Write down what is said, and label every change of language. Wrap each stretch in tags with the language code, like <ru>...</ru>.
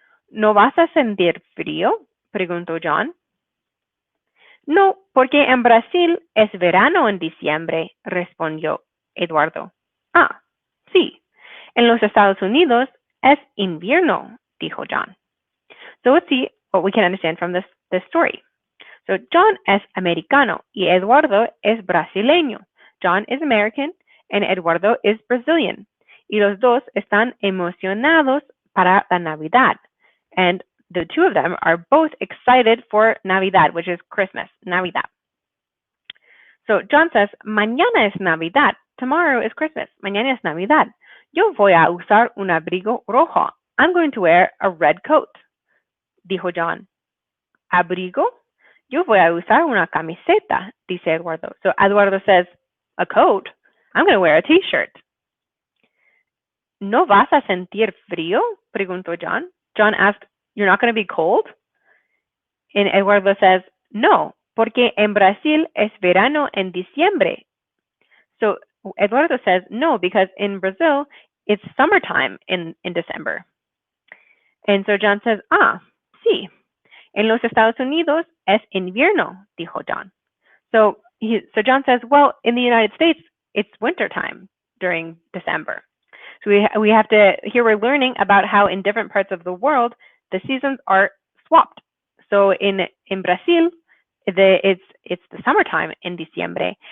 <es>¿No vas a sentir frío? Preguntó John. No, porque en Brasil es verano en diciembre, respondió Eduardo. Ah, sí. En los Estados Unidos es invierno, dijo John.</es> <en>So let's see what we can understand from this story.</en> <es>So John es americano y Eduardo es brasileño.</es> <en>John is American and Eduardo is Brazilian.</en> <es>Y los dos están emocionados para la Navidad.</es> <en>And the two of them are both excited for Navidad, which is Christmas, Navidad. So John says,</en> <es>mañana es Navidad.</es> <en>Tomorrow is Christmas.</en> <es>Mañana es Navidad. Yo voy a usar un abrigo rojo.</es> <en>I'm going to wear a red coat,</en> <es>dijo John. ¿Abrigo? Yo voy a usar una camiseta, dice Eduardo.</es> <en>So Eduardo says, a coat? I'm going to wear a t-shirt.</en> <es>¿No vas a sentir frío? Preguntó John.</es> <en>John asked, you're not going to be cold? And Eduardo says,</en> <es>no, porque en Brasil es verano en diciembre.</es> <en>So Eduardo says, no, because in Brazil, it's summertime in December. And so John says,</en> <es>ah, sí. En los Estados Unidos es invierno, dijo John.</es> <en>So John says, well, in the United States, it's wintertime during December. So we have to, here we're learning about how in different parts of the world, the seasons are swapped. So in Brazil, it's the summertime in Diciembre.</en>